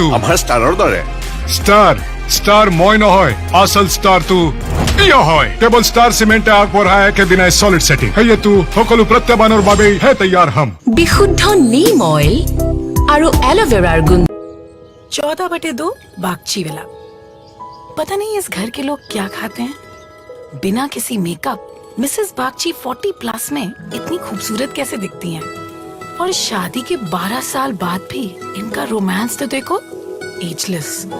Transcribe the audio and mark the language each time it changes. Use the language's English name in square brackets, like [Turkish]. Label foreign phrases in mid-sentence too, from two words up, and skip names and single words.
[Assamese] আমাৰ ষ্টাৰৰ দৰে ষ্টাৰ মই নহয় আচল ষ্টাৰটো ইয় হয় কেৱল ষ্টাৰ চিমেণ্টে আগবঢ়ায় একেদিনাই [English] solid setting [Assamese] সেয়েতো সকলো প্ৰত্যাহ্বানৰ বাবেই হে তৈয়াৰ হম বিশুদ্ধ নীম অইল আৰু এলোভেৰাৰ গুণ [Hindi] 14/2 बागची विला पता नहीं इस घर के लोग क्या खाते हैं बिना किसी मेकअप मिसेस बागची 40+ में इतनी खूबसूरत कैसे दिखती हैं और शादी के 12 साल बाद भी इनका रोमांस तो देखो एजलेस